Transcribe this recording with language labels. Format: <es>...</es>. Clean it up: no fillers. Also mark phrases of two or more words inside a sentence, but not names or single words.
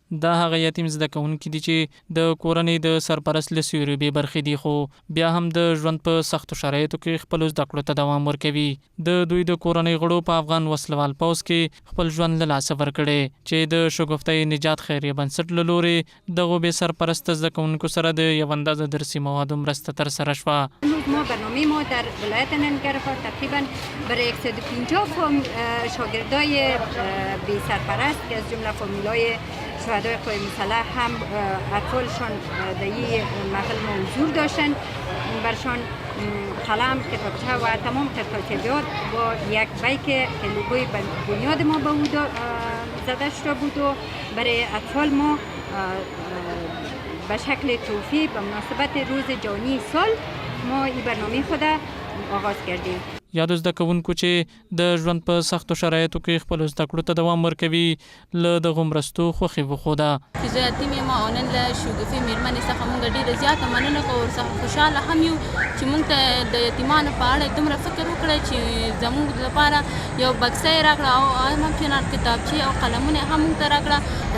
<ps>دا هغه یتیم زده کوونکي دي چې د کورنۍ د سرپرست له سیوري بې برخې دي، خو بیا هم د ژوند په سختو شرایطو کې خپلو زده کړو ته دوام ورکوي. د دوی د کورنۍ غړو په افغان وسلوال پوځ کې خپل ژوند له لاسه ورکړی چې د شګفتۍ نجات خیریه بنسټ له لورې دغو بې سرپرسته زده کوونکو سره د یو اندازه درسي موادو مرسته ترسره شوه.</ps> <fa>ما برنامه ما در ولایت ننگرهار تقریبا برای 150 شاگردای بی سرپرست که از جمله فامیلای شهدای قوای مسلح هم اطفالشان در این محل حضور داشتند، برشان قلم، کتابچه و تمام قطعات با یک بیک که لوگوی بنیاد ما به او زده شده بود و برای اطفال ما به شکل توفی به مناسبت روز جهانی سال ما این برنامه خود آغاز کردیم.</fa> <ps>یادو زده کوونکو چې د ژوند په سختو شرایطو کې خپلو زده کړو ته دوام ورکوي له دغو مرستو خوښي وښوده. چې زه یتیم یم او نن له شګوفې مېرمنې څخه موږ ډېره زیاته مننه کوو، ورڅخه خوشحاله هم یو چې موږ ته د یتیمانو په اړه دومره فکر وکړی چې زموږ لپاره یو بکسه یې راکړه او همچنان کتابچې او قلمونه هم موږ ته راکړه.</ps>